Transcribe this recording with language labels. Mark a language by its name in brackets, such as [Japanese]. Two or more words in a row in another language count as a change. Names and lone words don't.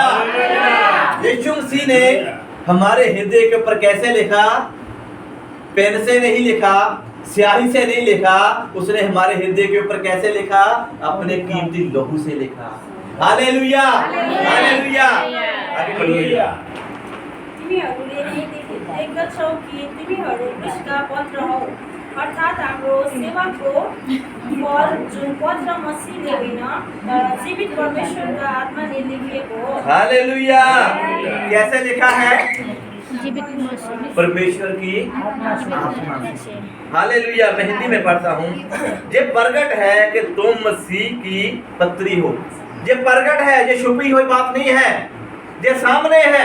[Hindi] यीशु मसीह ने हमारे हृदय के ऊपर कैसे लिखा? पेन से नहीं लिखा, स्याही से नहीं लिखा, उसने हमारे हृदय के ऊपर कैसे लिखा? अपने कीमती लहू से लिखा। हालेलुया। हालेलुया। हालेलुया। [Nepali] तिमीहरूले देख्दछौ कि तिमीहरू क्रिस्टका पत्र हौ, अर्थात् हाम्रो सेवाको फल जुन पत्र मसीहले होइन तर जीवित परमेश्वरका आत्माले लेखिएको हो। [Hindi] हालेलुया। कैसे लिखा है? जीवित मसीह। परमेश्वर की आत्मा से। हालेलुया। मैं हिंदी में पढ़ता हूँ। ये प्रगट है कि तुम मसीह की पत्री हो। ये प्रगट है, ये छुपी हुई बात नहीं है, ये सामने है।